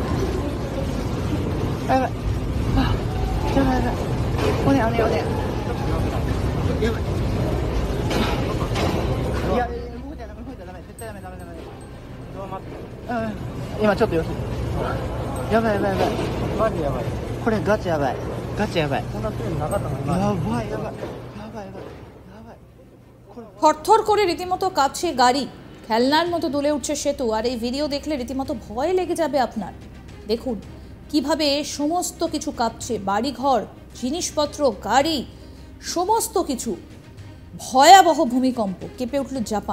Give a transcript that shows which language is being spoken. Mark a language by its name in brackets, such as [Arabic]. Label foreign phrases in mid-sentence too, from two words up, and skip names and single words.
[Japanese] おねおねおねやばい、いや動いちゃダメ動いちゃダメ、絶対ダメダメダメ、今ちょっと様子、やばいやばいやばい、マジやばい、これガチやばいガチやばい、こんなスピードなかったのにやばいやばいやばいやばい。 [Bangla] থরথর করে রীতিমতো কাঁপছে গাড়ি, খেলনার মতো দুলে উঠছে সেতু। আর এই ভিডিও দেখলে রীতিমতো ভয় লেগে যাবে আপনার। দেখুন কিভাবে সমস্ত কিছু কাঁপছে, বাড়িঘর, জিনিসপত্র, গাড়ি, সমস্ত কিছু। ভয়াবহ ভূমিকম্প, কেঁপে উঠল জাপান।